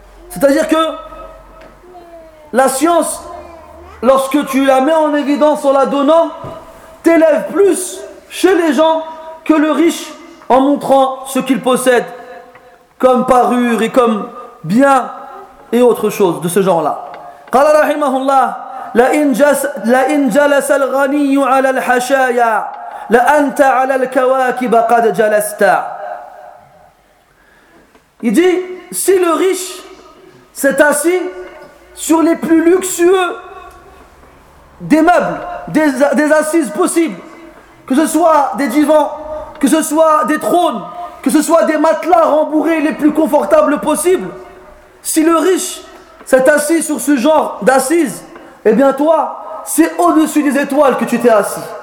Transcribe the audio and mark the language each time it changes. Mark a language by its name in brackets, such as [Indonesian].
[French] C'est-à-dire que la science, lorsque tu la mets en évidence en la donnant, t'élève plus chez les gens que le riche en montrant ce qu'il possède comme parure et comme bien et autre chose de ce genre-là. [Arabic] Qala rahimahullah, لَإِنْ جَلَسَ الْغَنِيُّ عَلَى الْحَشَايَا لَأَنْتَ عَلَى الْكَوَاكِبَ قَدْ جَلَسْتَ. [French] Il dit, si le riche s'est assis sur les plus luxueux des meubles, des assises possibles, que ce soit des divans, que ce soit des trônes, que ce soit des matelas rembourrés les plus confortables possibles, si le riche s'est assis sur ce genre d'assises, eh bien toi, c'est au-dessus des étoiles que tu t'es assis.